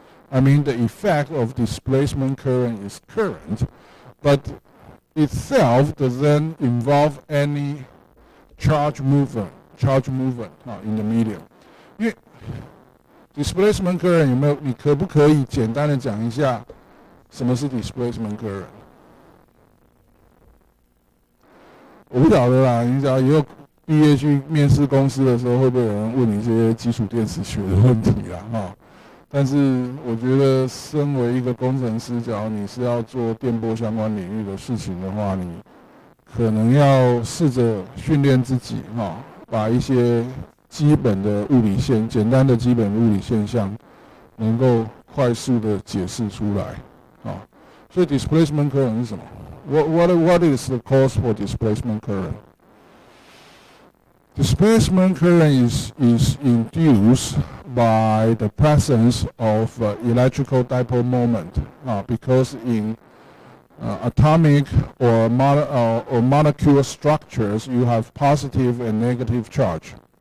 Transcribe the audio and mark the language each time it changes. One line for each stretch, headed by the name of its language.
English: I mean, the effect of displacement current is current, but itself doesn't involve any charge movement in the medium.
Chinese: 因为 displacement current 你可不可以简单的讲一下什么是 displacement current？我不晓得啦，你只要以后毕业去面试公司的时候，会不会有人问你这些基础电磁学的问题啦？但是我觉得，身为一个工程师，假如你是要做电波相关领域的事情的话，你可能要试着训练自己，把一些基本的物理简单的基本物理现象，能够快速的解释出来，所以 displacement current 是什么？
English: What is the cause for displacement current? Displacement current is induced by the presence of electrical dipole moment because in atomic or molecule structures you have positive and negative charge.